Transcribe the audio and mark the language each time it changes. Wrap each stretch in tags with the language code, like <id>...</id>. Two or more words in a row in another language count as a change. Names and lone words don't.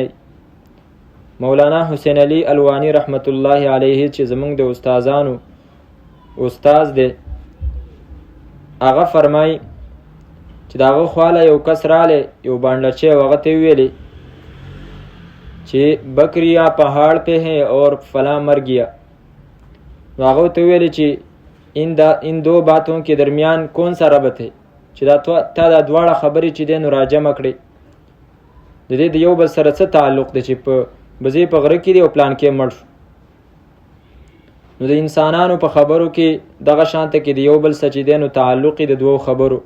<ps>مولانا حسین علی الوانی رحمت الله علیه چې زمونږ د استادانو استاز دی، هغه فرمایي چې د هغه خواله یو کس رالی، یو بانډچی، او هغه ته ویلې چې</ps> <ur>بکریا پہاڑ پہ ہے اور فلاں مر گیا.</ur> <ps>نو هغه ته ویلې چې</ps> <ur>ان دو باتوں کے درمیان کون سا ربط ہے،</ur> <ps>چې تا دا دواړه خبرې چې دی نو راجمع کړې. د دې د یو بل سره څه تعلق دی چې په بزې په غره کې دی او پلان کې مړ شو. نو د انسانانو په خبرو کې دغه شانته کې د یو بل سره چې دی نو تعلق د دوو خبرو.</ps>